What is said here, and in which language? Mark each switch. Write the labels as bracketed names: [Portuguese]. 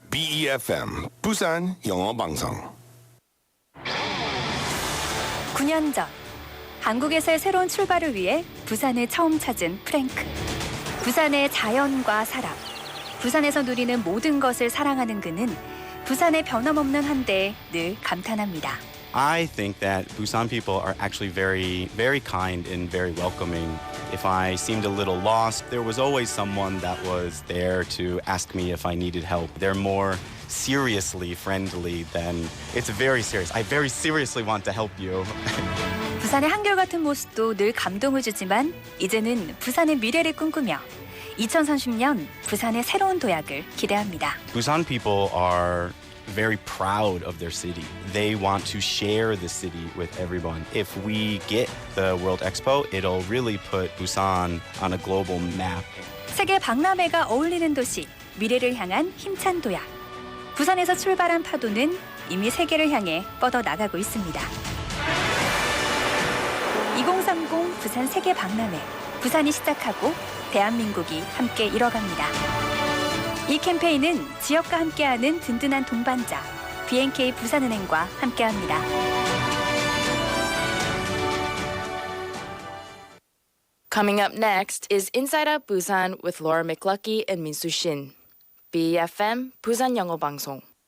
[Korean] BEFM 부산영어방송. 9년 전 한국에서의 새로운 출발을 위해 부산을 처음 찾은 프랭크. 부산의 자연과 사람, 부산에서 누리는 모든 것을 사랑하는 그는 부산의 변함없는 한대에 늘 감탄합니다. [English] I think that Busan people are actually very, very kind and very welcoming. If I seemed a little lost, there was always someone that was there to ask me if I needed help. They're more seriously friendly than it's very serious. I very seriously want to help you. [Korean] 부산의 한결같은 모습도 늘 감동을 주지만 이제는 부산의 미래를 꿈꾸며 2030년 부산의 새로운 도약을 기대합니다. [English] Busan people are very proud of their city. They want to share the city with everyone. If we get the World Expo, it'll really put Busan on a global map. [Korean] 세계 박람회가 어울리는 도시, 미래를 향한 힘찬 도약. 부산에서 출발한 파도는 이미 세계를 향해 뻗어나가고 있습니다. 2030 부산 세계 박람회. 부산이 시작하고 대한민국이 함께 이뤄갑니다. 이 캠페인은 지역과 함께하는 든든한 동반자 BNK 부산은행과 함께합니다. [English] Coming up next is 인싸의학 Busan with Laura McLucky and Minsu Shin. [Korean] BFM 부산영어방송.